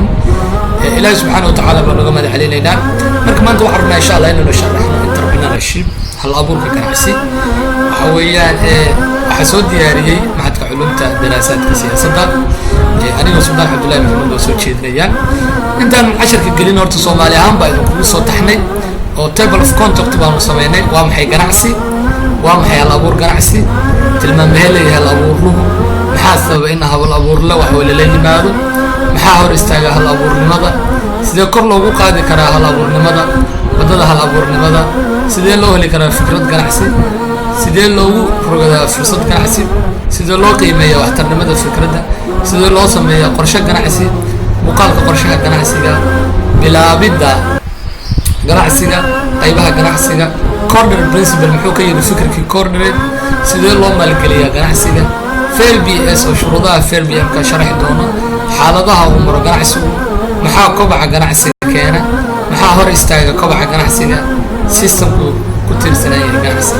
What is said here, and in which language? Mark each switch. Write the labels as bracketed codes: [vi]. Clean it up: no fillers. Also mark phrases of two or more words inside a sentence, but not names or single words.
[so] ilaahay [ar] سبحانه وتعالى [so] baa naga madax celinaynaa. marka maanta waxaan rabnaa [ar] إن شاء الله [so] inaynu sharaxno entrepreneurship, hal abuurka ganacsi. waxa weeyaan waxaa soo diyaariyey macadka culumta daraasaadka siyaasadda anigoo Sultaan Cabdullaahi Maxamuud oo soo jeedinaya. intaan casharka gelin horta Soomaali ahaan baa idinkugu soo taxnay oo [en] table of contact [so] baanu sameynay. waa maxay ganacsi? waa maxay hal abuur ganacsi? tilmaamaha leeyahay hal abuurluhu, maxaa sababa in hal abuurla wax wala la yimaado, maxaa hor istaaga hal abuurnimada, sidee kor loogu qaadi karaa hal abuurnimada, wadada hal abuurnimada, sidee loo heli karaa fikrad ganacsi, sidee loogu rogadaa fursad ganacsi, sidee loo qiimeeyaa waxtarnimada fikradda, sidee loo sameeyaa qorshe ganacsi, muuqaalka qorshaha ganacsiga, bilaabidda ganacsiga, qaybaha ganacsiga, [en] corner principle [so] muxuu ka yiri fikirkii corner, sidee loo maalgeliyaa ganacsiga, fair BS oo shuruudaha fair BM ka sharaxi doono, xaaladaha uu maro ganacsigu, maxaa kobaca ganacsiga keena, maxaa hor istaaga kobaca ganacsiga, systemku ku tirsanaya ganacsiga.